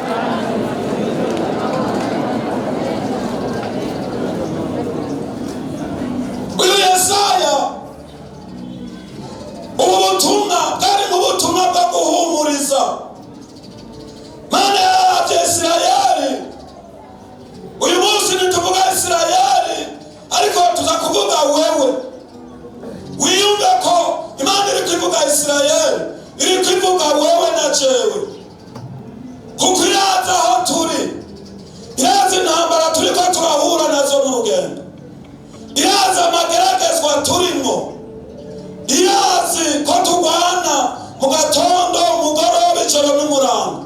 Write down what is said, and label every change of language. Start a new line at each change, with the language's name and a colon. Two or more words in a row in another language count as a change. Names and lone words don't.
Rundi: Uyu Yesaya ubu butumwa bwari mu butumwa bwo guhumuriza. Mana yaje Isirayeli, uyu munsi ntituvuga Isirayeli, ariko tuza kuvuga wewe. Wiyumve ko Imana iri kuvuga Isirayeli, iri kuvuga wewe na jewe, kuko iraza aho turi, iraza intambara turiko turahura nazo mu rugendo, iraza amageragezwa turimo, irazi ko turwana mu gatondo, umugoroba, ijoro n'umurango.